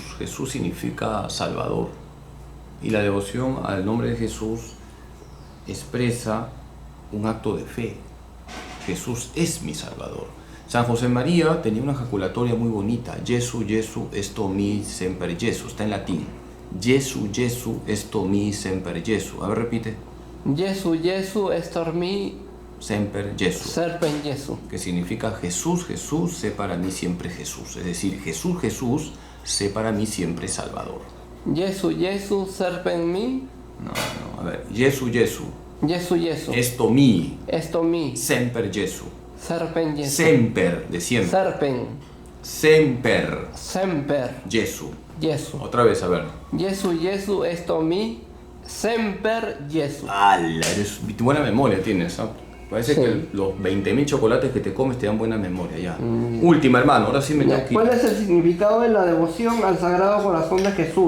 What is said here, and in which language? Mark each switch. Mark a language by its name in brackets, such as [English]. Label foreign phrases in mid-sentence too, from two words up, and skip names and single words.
[Spanish] Jesús significa Salvador. Y la devoción al nombre de Jesús expresa un acto de fe. Jesús es mi Salvador. San José María tenía una ejaculatoria muy bonita. [Latin] Jesu, Jesu, esto mi semper Jesu. [Spanish] Está en latín. [Latin] Jesu, Jesu, esto mi semper Jesu. [Spanish] A ver, repite. [Latin] Jesu, Jesu, estor mi semper Jesu. Serpen Jesu. [Spanish] Que significa Jesús, Jesús, sé para mí siempre Jesús. Es decir, Jesús, Jesús, sé para mí siempre Salvador. [Latin] Jesu, Jesu, serpen mi. [Spanish] No, a ver. [Latin] Jesu, Jesu. Jesu, Jesu. Esto mi. Esto mi. Semper Jesu. Serpen Jesu. Semper, [Spanish] de siempre. [Latin] Serpen. Semper. Semper. Jesu. Jesu. [Spanish] Otra vez, a ver. [Latin] Jesu, Jesu, esto mi. Semper Jesu. [Spanish] ¡Hala! Buena memoria tienes, ¿ah? Parece Sí. que los 20.000 chocolates que te comes te dan buena memoria ya. Última, hermano, ahora sí me tengo que ir. ¿Cuál es el significado de la devoción al Sagrado Corazón de Jesús?